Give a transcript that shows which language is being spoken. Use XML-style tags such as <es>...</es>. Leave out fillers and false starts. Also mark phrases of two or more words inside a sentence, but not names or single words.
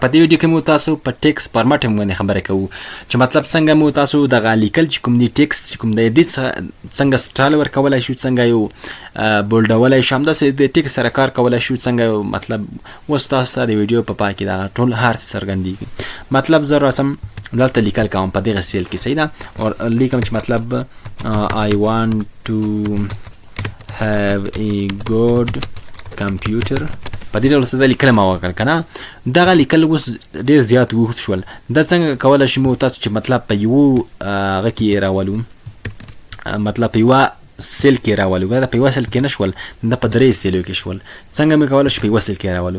<ps>په دې ویډیو کې مو تاسو په</ps> <en>text format</en> <ps>باندې خبرې کوو چې مطلب څنګه مو تاسو دغه لیکل چې کوم دی ټیکس چې کوم دی څنګه سټایل ورکولی شو، څنګه یو بولډولی شو، همداسې د ټیکس سره کار کولی شو، څنګه مطلب اوس تاسو ته د ویډیو په پای کې دغه ټول هر څه څرګندېږي. مطلب زه راسم دلته لیکل کوم په دغه سیل کې، صحیح ده، او لیکم چې مطلب</ps> <en>I want to have a good computer.</en> <ps>په دې ډول څه د لیکل ما وکړ که نه. دغه لیکل اوس ډېر زیات اوږد شول. دا څنګه کولی شو مو تاسو چې مطلب په یوه هغه کې راولو، مطلب په یوه سیل کې راولو. دا په یوه سیل کې نه شول، دا په درې سیلو کې شول. څنګه مې کولی شو په یوه سیل کې راولو؟</ps>